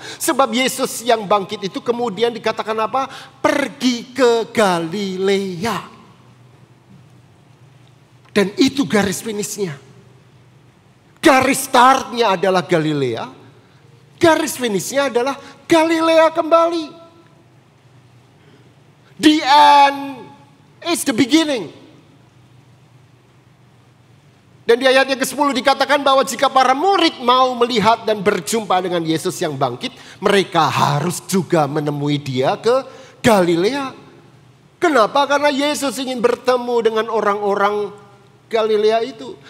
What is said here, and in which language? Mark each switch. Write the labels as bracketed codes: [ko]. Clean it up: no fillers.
[id] Sebab Yesus yang bangkit itu kemudian dikatakan apa? Pergi ke Galilea. Dan itu garis finishnya. Garis startnya adalah Galilea. Garis finishnya adalah Galilea kembali. [en] The end is the beginning. [id] Dan di ayat yang ke-10 dikatakan bahwa jika para murid mau melihat dan berjumpa dengan Yesus yang bangkit, mereka harus juga menemui dia ke Galilea. Kenapa? Karena Yesus ingin bertemu dengan orang-orang Galilea itu.